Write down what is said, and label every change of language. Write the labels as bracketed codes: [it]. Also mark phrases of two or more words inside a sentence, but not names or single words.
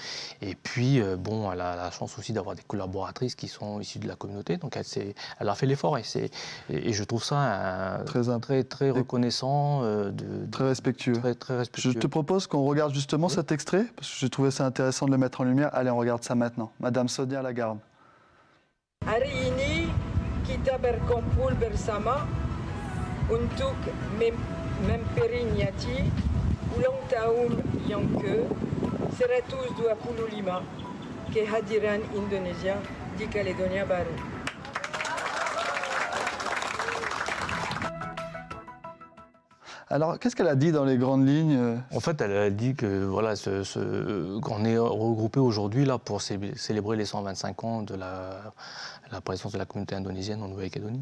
[fr] Et puis, bon, elle a la chance aussi d'avoir des collaboratrices qui sont issues de la communauté. Donc elle a fait l'effort. Et je trouve ça très reconnaissant. Très respectueux. Très respectueux. Je te propose qu'on regarde justement cet extrait, parce que j'ai trouvé ça intéressant de le mettre en lumière. Allez, on regarde ça maintenant. Madame Sonia Lagarde. [id] Hari ini kita berkumpul bersama untuk memperingati ulang tahun yang ke-125 kehadiran Indonesia di Caledonia Baru. [fr] Alors, qu'est-ce qu'elle a dit dans les grandes lignes? En fait, elle a dit que voilà, qu'on est regroupé aujourd'hui là pour célébrer les 125 ans de la présence de la communauté indonésienne en Nouvelle-Calédonie.